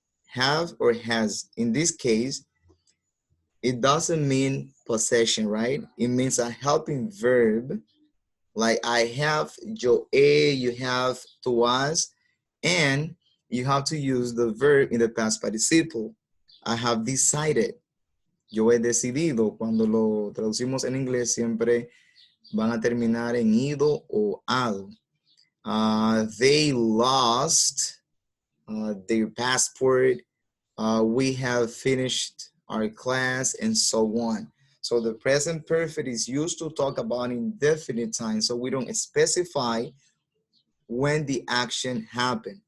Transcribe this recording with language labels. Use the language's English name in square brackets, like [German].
[English] have or has. In this case, it doesn't mean possession, right? It means a helping verb. Like I have, [Spanish] yo he, [English] you have, [Spanish] tú has, [English] and you have to use the verb in the past participle. I have decided. [Spanish] Yo he decidido. Cuando lo traducimos en inglés siempre van a terminar en ido o ado. [English] They lost their passport. We have finished our class, and so on. So the present perfect is used to talk about indefinite time, so we don't specify when the action happened.